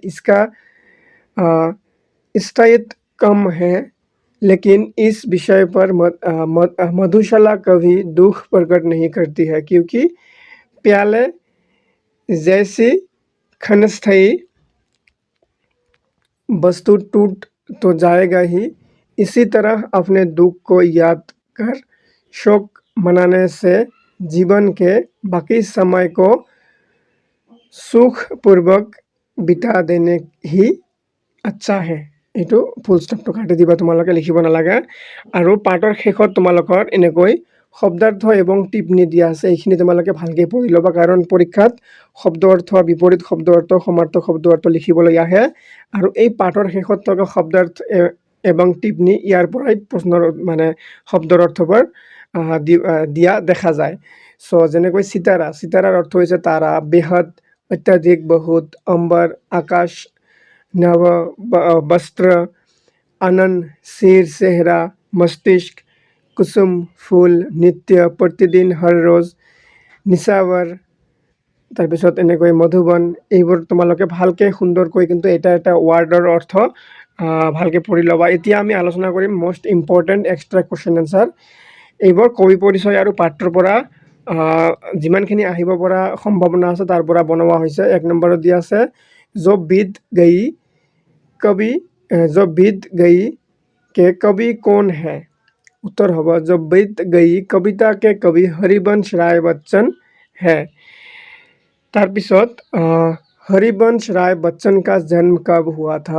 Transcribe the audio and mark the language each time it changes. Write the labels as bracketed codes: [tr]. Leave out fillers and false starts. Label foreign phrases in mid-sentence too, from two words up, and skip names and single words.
[hi] इसका स्थायित्व कम है, लेकिन इस विषय पर मधुशाला कभी दुख प्रकट नहीं करती है, क्योंकि प्याले जैसी क्षणस्थायी वस्तु टूट तो जाएगा ही। इसी तरह अपने दुख को याद कर शोक मनाने से जीवन के बाकी समय को सुखपूर्वक बिता देने ही अच्छा है। [as] এইটো ফুল ষ্টপটো কাটি দিবা, তোমালোকে লিখিব নালাগে। আৰু পাঠৰ শেষত তোমালোকৰ এনেকৈ শব্দাৰ্থ এবং টিপ্পনী দিয়া আছে, এইখিনি তোমালোকে ভালকৈ পঢ়ি ল'বা, কাৰণ পৰীক্ষাত শব্দ অৰ্থ, বিপৰীত শব্দ অৰ্থ, সমাৰ্থক শব্দ অৰ্থ লিখিবলৈ আহে। আৰু এই পাঠৰ শেষত থকা শব্দাৰ্থ এবং টিপ্পনী ইয়াৰ পৰাই প্ৰশ্নৰ মানে শব্দৰ অৰ্থবোৰ দিয়া দেখা যায়। চ' যেনেকৈ চিতাৰা, চিতাৰাৰ অৰ্থ হৈছে [hi] तारा, बेहद, अत्यधिक, बहुत, अंबर, आकाश, नव वस्त्र, आनंद, सिर, चेहरा, मस्तिष्क, कुसुम, फूल, नित्य, प्रतिदिन, हर रोज, निशावर, [as] তাৰপিছত এনেকৈ মধুবন। এইবোৰ তোমালোকে ভালকৈ সুন্দৰকৈ কিন্তু এটা এটা ৱাৰ্ডৰ অৰ্থ ভালকৈ পঢ়ি ল'বা। এতিয়া আমি আলোচনা কৰিম [en] most important extra question answer. [as] এইবোৰ কবি পৰিচয় আৰু পাঠৰ পৰা যিমানখিনি আহিব পৰা সম্ভাৱনা আছে তাৰ পৰা বনোৱা হৈছে। 1 নম্বৰত দিয়া আছে [hi] जो बीत गई के कवि कौन है। उत्तर होगा जो बीत गई कविता के कवि हरिवंश राय बच्चन है। तारपिছত हरिवंश राय बच्चन का जन्म कब हुआ था।